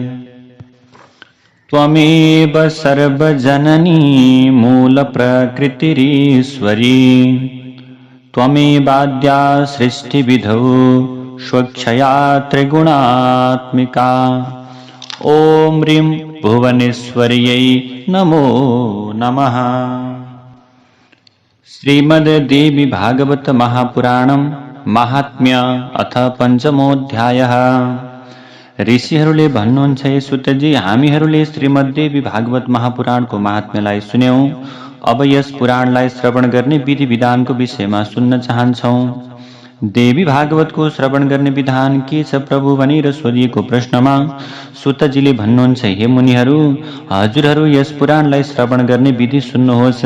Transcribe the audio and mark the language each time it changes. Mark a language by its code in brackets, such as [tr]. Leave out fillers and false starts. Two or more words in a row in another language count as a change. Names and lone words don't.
[sa] त्वमेव सर्वजननी मूलप्रकृतिरीश्वरी त्वमेवाद्या सृष्टिविधौ स्वच्छया त्रिगुणात्मिका ॐ ह्रीं भुवनेश्वर्यै नमो नमः। श्रीमद्देवी भागवत महापुराणम महात्म्य अथ पञ्चमोऽध्यायः। [ne] ऋषिहरूले भन्नुहुन्छ, हे सुतजी, हामीहरूले श्रीमद्देवी भागवत महापुराणको महात्म्यलाई सुन्यौं। अब यस पुराणलाई श्रवण गर्ने विधि विधानको विषयमा सुन्न चाहन्छौं। देवी भागवतको श्रवण गर्ने विधान के छ प्रभु भनेर सोधिएको प्रश्नमा सुतजीले भन्नुहुन्छ, हे मुनिहरू, हजुरहरू यस पुराणलाई श्रवण गर्ने विधि सुन्नुहोस्।